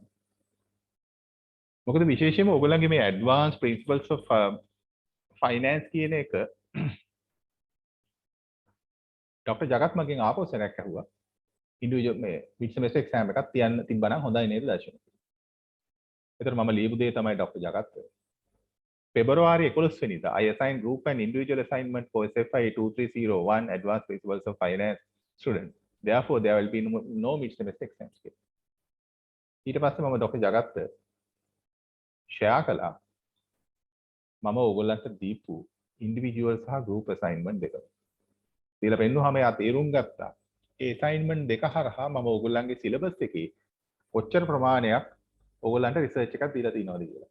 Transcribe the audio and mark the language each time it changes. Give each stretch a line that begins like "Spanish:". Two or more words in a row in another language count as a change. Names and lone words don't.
Sinhala: මොකද විශේෂයෙන්ම ඔයගොල්ලන්ගේ මේ
English: advanced principles of finance
Sinhala: කියන එක ડોક્ટર ජගත් මගෙන් ආපහු සැරයක් ඇහුවා. ඉන්ඩිවිජුවල් මේ
English: mid semester exam
Sinhala: එකක් තියන්න තිබ්බනම් හොඳයි නේද දර්ශන. ඒතර මම ලියපු දේ තමයි ડોક્ટર ජගත්.
English: February 11 වෙනිදා I assign group and individual assignment for SFI 2301 advanced principles of finance student. Therefore there will be no mid semester exams.
Sinhala: ඊට පස්සේ මම ડોક્ટર ජගත් ෂෙයා කළා මම ඕගොල්ලන්ට දීපු ඉන්ඩිවිජුවල් සහ
English: group assignment
Sinhala: දෙක. දීලා පෙන්නුවාම එයා තේරුම් ගත්තා. ඒ අසයින්මන්ට් දෙක හරහා මම ඕගොල්ලන්ගේ සිලබස් එකේ කොච්චර ප්‍රමාණයක් ඕගොල්ලන්ට රිසර්ච් එකක් දීලා තියෙනවද කියලා.